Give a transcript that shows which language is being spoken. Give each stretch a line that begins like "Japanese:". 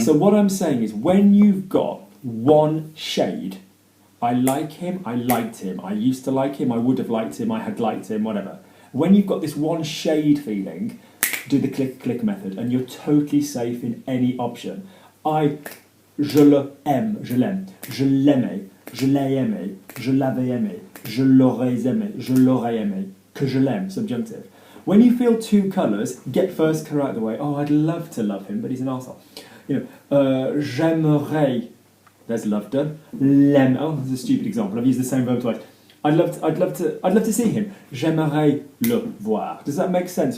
English: So what I'm saying is, when you've got one shade, I like him, I liked him, I used to like him, I would have liked him, I had liked him, whatever. When you've got this one shade feeling, do the click method, and you're totally safe in any option.
French: Je le aime, je l'aime, je l'aimais, je l'ai aimé, je l'avais aimé, je l'aurais aimé, je l'aurais aimé, que je l'aime, subjunctive.
English: When you feel two colours, get first colour out of the way. Oh, I'd love to love him, but he's an arsehole.
French: J'aimerais,
English: there's love done. L'aime, oh, that's a stupid example. I've used the same verb twice. I'd love to see him.
French: J'aimerais le voir.
English: Does that make sense?